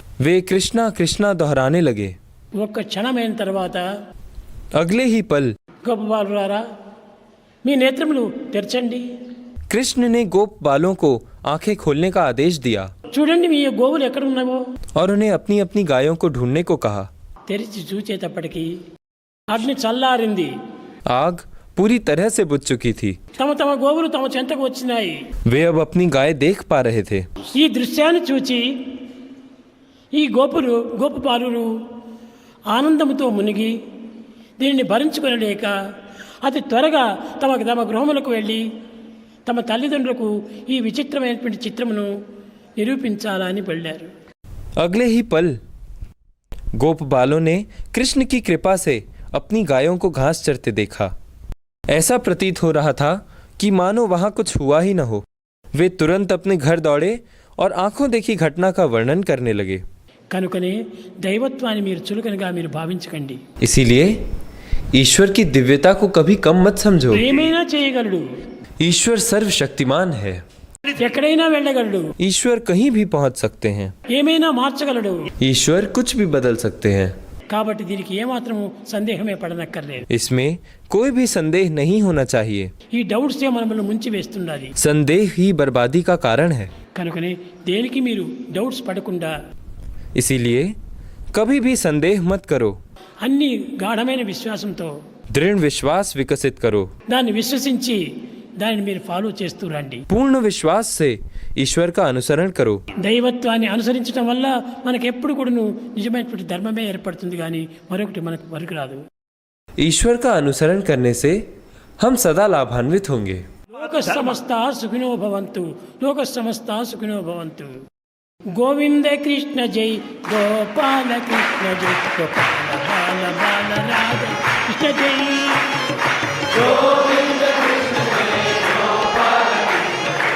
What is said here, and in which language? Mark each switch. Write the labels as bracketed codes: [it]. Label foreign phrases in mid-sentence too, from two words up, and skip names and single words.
[hi] वे कृष्णा कृष्णा दोहराने लगे। [te] ఒక్క క్షణమైన తర్వాత [hi] अगले ही पल [te] గోపబాలురారా, మీ నేత్రములు తెరచండి. [hi] कृष्ण ने गोप बालों को आंखें खोलने का आदेश दिया [te] చూడండి మీ గోవులు ఎక్కడ ఉన్నావో. [hi] और उन्हें अपनी अपनी गायों को ढूंढने को कहा। [te] తెరిచి చూచేటప్పటికి అగ్ని చల్లారింది. [hi] आग पूरी तरह से बुझ चुकी थी। [te] తమ తమ గోవులు తమ చెంతకు వచ్చినాయి. [hi] वे अब अपनी गाय देख पा रहे थे। [te] ఈ దృశ్యాన్ని చూచి ఈ గోపబాలురు ఆనందముతో మునిగి దీనిని భరించుకొనలేక అతి త్వరగా తమ గృహములకు వెళ్ళి తమ తల్లిదండ్రులకు ఈ విచిత్రమైనటువంటి చిత్రమును నిరూపించాలని వెళ్ళారు. [hi] अगले ही पल गोप बालों ने कृष्ण की कृपा से अपनी गायों को घास चरते देखा। ऐसा प्रतीत हो रहा था कि मानो वहां कुछ हुआ ही न हो। वे तुरंत अपने घर दौड़े और आंखों देखी घटना का वर्णन करने लगे। [te] కనుకనే దైవత్వాన్ని మీరు చులకనగా మీరు భావించకండి. [hi] इसीलिए ईश्वर की दिव्यता को कभी कम मत समझो। [te] ఏమైనా చేయగలడు, [hi] ईश्वर सर्वशक्तिमान है। [te] ఎక్కడైనా వెళ్ళగలడు, [hi] ईश्वर कहीं भी पहुंच सकते हैं। [te] ఏమైనా మార్చగలడు. [hi] ईश्वर कुछ भी बदल सकते हैं। [te] కాబట్టి దీనికి ఏమాత్రము సందేహమే పడనక్కర్లేదు. [hi] इसमें कोई भी संदेह नहीं होना चाहिए। [te] ఈ డౌట్స్ మనల్ని ముంచి వేస్తున్నది. [hi] संदेह ही बर्बादी का कारण है। [te] కనుకనే దేనికి మీరు డౌట్స్ పడకుండా [hi] इसीलिए कभी भी संदेह मत करो। [te] అన్ని గాఢమైన విశ్వాసంతో [hi] दृढ़ विश्वास विकसित करो। [te] దాన్ని విశ్వసించి దానిని మీరు ఫాలో చేస్తూ రండి. [hi] पूर्ण विश्वास से ईश्वर का अनुसरण करो। [te] దైవత్వాన్ని అనుసరించడం వల్ల మనకు ఎప్పుడు కూడా నిజమైనటువంటి ధర్మమే ఏర్పడుతుంది, కానీ మరొకటి మనకు పనికిరాదు. [hi] ईश्वर का अनुसरण करने से हम सदा लाभान्वित होंगे। [sa] లోక సమస్త సుఖినో భవంతు, లోక సమస్త సుఖినో భవంతు. [te] గోవింద కృష్ణ జై, గోపాల కృష్ణ జై, గోపాల బాల బాల రాధ కృష్ణ జై. గోవింద కృష్ణ జై, గోపాల కృష్ణ